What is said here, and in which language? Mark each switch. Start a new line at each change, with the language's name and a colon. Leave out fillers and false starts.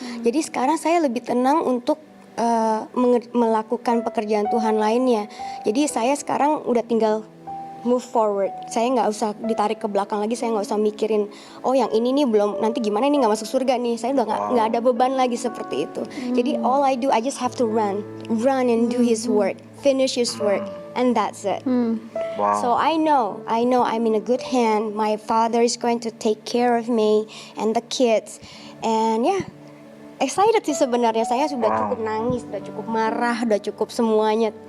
Indonesian: Jadi sekarang saya lebih tenang untuk melakukan pekerjaan Tuhan lainnya. Jadi saya sekarang udah tinggal
English: move forward.
Indonesian: Saya nggak usah ditarik ke belakang lagi. Saya nggak usah mikirin, oh yang ini nih belum, nanti gimana ini nggak masuk surga nih. Saya udah nggak ada beban lagi seperti itu. Jadi
English: all I do, I just have to run and do His work, finish His work, and that's it. Wow. So I know I'm in a good hand. My Father is going to take care of me and the kids. And yeah, excited
Indonesian: sih sebenarnya. Saya sudah
English: Wow.
Indonesian: cukup nangis, sudah cukup marah, sudah cukup semuanya.